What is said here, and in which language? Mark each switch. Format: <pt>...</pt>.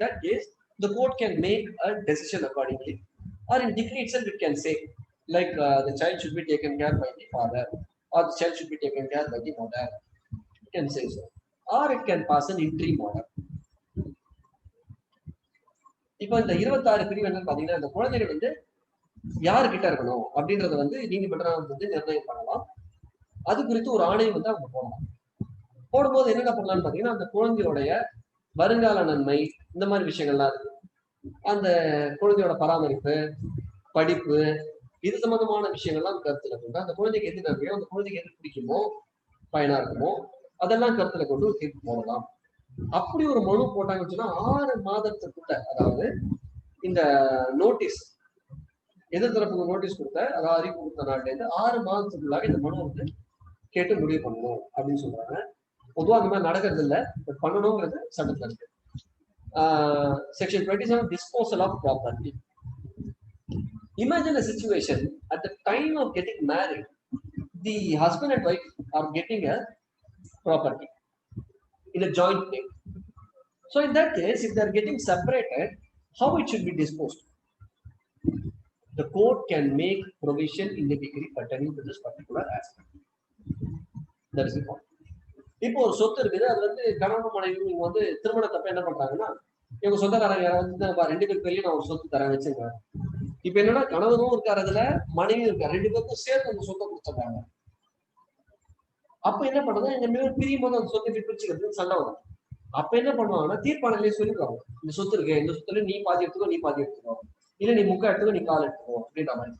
<en>In that case, the court can make a decision accordingly, or in decree itself it can say, like the child should be taken care by the father, or the child should be taken care by the mother. It can say so, or it can pass an interim order.</en> <ta>இப்போ இந்த 26 பிரிவு என்னன்னு பாத்தீங்கன்னா, இந்த குழந்தைகள் வந்து யாருக்கிட்ட இருக்கணும் அப்படின்றத வந்து நீதிமன்றம் வந்து நிர்ணயம் பண்ணலாம். அது குறித்து ஒரு ஆணையம் வந்து அவங்க போடலாம். போடும்போது என்னென்ன பண்ணலாம்னு பாத்தீங்கன்னா, அந்த குழந்தையோடைய வருங்கால நன்மை, இந்த மாதிரி விஷயங்கள்லாம் இருக்கு. அந்த குழந்தையோட பராமரிப்பு, படிப்பு, இது சம்பந்தமான விஷயங்கள்லாம் கருத்துல கொண்டு அந்த குழந்தைக்கு எது நன்மையோ, அந்த குழந்தைக்கு எது பிடிக்குமோ, பயனா இருக்குமோ, அதெல்லாம் கருத்துல கொண்டு ஒரு தீர்ப்பு போடலாம். அப்படி ஒரு மனு போட்டாங்கன்னு சொன்னா 6 மாதத்துக்குள்ள, அதாவது இந்த நோட்டீஸ் எதிர்த்தரப்புக்கு நோட்டீஸ் கொடுத்த, அதாவது அறிவிப்பு கொடுத்த நாள்ல இருந்து 6 மாதத்துக்குள்ளாக இந்த மனு வந்து கேட்டு முடிவு பண்ணணும் அப்படின்னு சொல்றாங்க. பொதுவா அந்த மாதிரி நடக்கிறது இல்லை, பட் பண்ணணுங்கிறது சட்டத்துல இருக்கு.</ta> <en>Section 27, disposal of property. Imagine a situation at the time of getting married, the husband and wife are getting a property in a joint name. So in that case, if they are getting separated, how it should be disposed? The court can make provision in the decree pertaining to this particular aspect. That is the point.</en> <ta>இப்போ ஒரு சொத்து இருக்குது, அது வந்து கணவன் மனைவி இவங்க வந்து திருமணத்தப்ப என்ன பண்றாங்கன்னா, இவங்க சொந்தக்காரங்க வந்து 2 பேர் பேர்லயும் நான் ஒரு சொத்து தரேன் வச்சுங்க. இப்ப என்னன்னா கணவனும் இருக்காரு, அதுல மனைவியும் இருக்காரு, 2 பேருக்கும் சேர்த்து அந்த சொத்தை கொடுத்துறாங்க. அப்ப என்ன பண்றது, எங்க மேல பிரியும் போது அந்த சொத்தை பிரிச்சுக்கிறதுக்கு சண்டை வரும். அப்ப என்ன பண்ணுவாங்கன்னா தீர்ப்பாணையிலே சொல்லிடுவாங்க, இந்த சொத்து இருக்கு, இந்த சொத்துல நீ பாதி எடுத்துக்கோ, நீ பாதி எடுத்துக்கோ, இல்ல நீ முக்கா எடுத்துக்கோ, நீ கால் எடுத்துக்கோ அப்படின்ற மாதிரி.</ta>